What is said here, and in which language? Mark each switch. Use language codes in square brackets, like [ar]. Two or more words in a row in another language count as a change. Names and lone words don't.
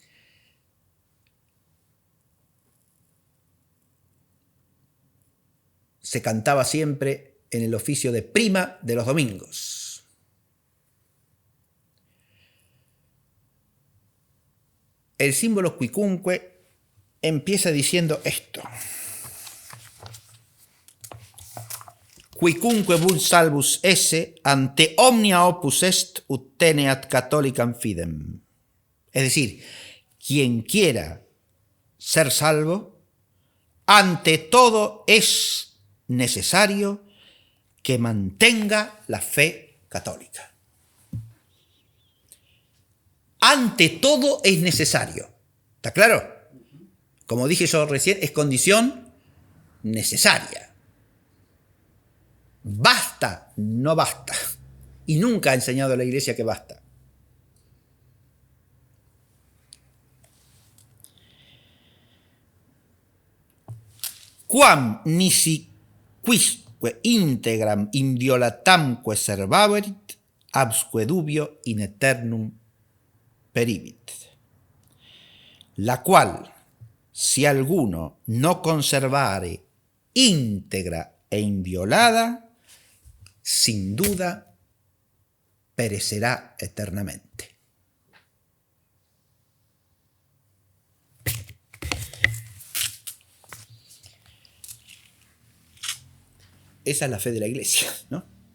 [es] Se cantaba siempre en el oficio de prima de los domingos. El símbolo quicumque empieza diciendo esto. [la] Quicumque vult salvus esse ante omnia opus est ut teneat catholicam fidem. [es] Es decir, quien quiera ser salvo, ante todo es necesario que mantenga la fe católica. Ante todo es necesario. ¿Está claro? Como dije yo recién, es condición necesaria. Basta, no basta. Y nunca ha enseñado a la Iglesia que basta. [la] Quam nisi quisque integram inviolatamque servaverit, absque dubio in eternum perivit. [es] La cual, si alguno no conservare íntegra e inviolada, sin duda perecerá eternamente. Esa es la fe de la Iglesia, ¿no?